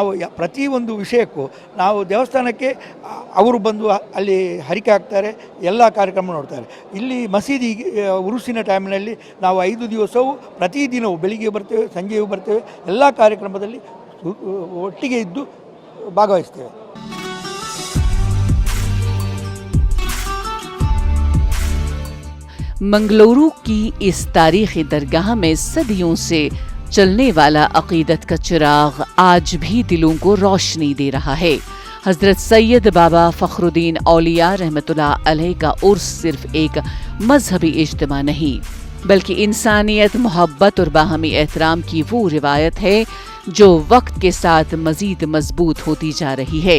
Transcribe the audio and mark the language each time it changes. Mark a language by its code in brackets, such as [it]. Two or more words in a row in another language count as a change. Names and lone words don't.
[kn] ಪ್ರತಿಯೊಂದು ವಿಷಯಕ್ಕೂ ನಾವು ದೇವಸ್ಥಾನಕ್ಕೆ ಅವರು ಬಂದು ಅಲ್ಲಿ ಹರಿಕೆ ಹಾಕ್ತಾರೆ, ಎಲ್ಲ ಕಾರ್ಯಕ್ರಮ ನೋಡ್ತಾರೆ. ಇಲ್ಲಿ ಮಸೀದಿ ಉರುಸಿನ ಟೈಮ್ನಲ್ಲಿ ನಾವು 5 ದಿವಸವೂ ಪ್ರತಿದಿನವೂ ಬೆಳಿಗ್ಗೆ ಬರ್ತೇವೆ, ಸಂಜೆಯೂ ಬರ್ತೇವೆ, ಎಲ್ಲ ಕಾರ್ಯಕ್ರಮದಲ್ಲಿ ಒಟ್ಟಿಗೆ ಇದ್ದು ಭಾಗವಹಿಸ್ತೇವೆ. [ur] منگلورو کی اس تاریخی درگاہ میں صدیوں سے چلنے والا عقیدت کا چراغ آج بھی دلوں کو روشنی دے رہا ہے. حضرت سید بابا فخرالدین اولیا رحمت اللہ علیہ کا عرس صرف ایک مذہبی اجتماع نہیں بلکہ انسانیت، محبت اور باہمی احترام کی وہ روایت ہے جو وقت کے ساتھ مزید مضبوط ہوتی جا رہی ہے.